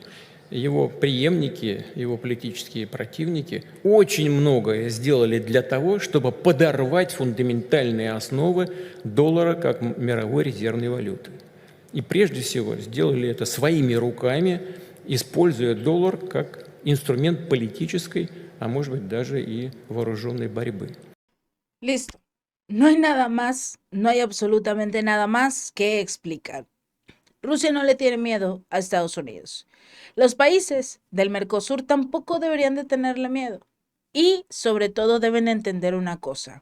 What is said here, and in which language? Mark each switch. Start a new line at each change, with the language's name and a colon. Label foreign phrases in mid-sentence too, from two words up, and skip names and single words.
Russian: Его преемники, его политические противники очень многое сделали для того, чтобы подорвать фундаментальные основы доллара как мировой резервной валюты. И прежде всего сделали это своими rukами, используя доллар как инструмент политической, а может быть даже и вооруженной борьбы.
Spanish: Listo. No hay nada más, no hay absolutamente nada más que explicar. Rusia no le tiene miedo a Estados Unidos. Los países del Mercosur tampoco deberían de tenerle miedo. Y sobre todo deben entender una cosa.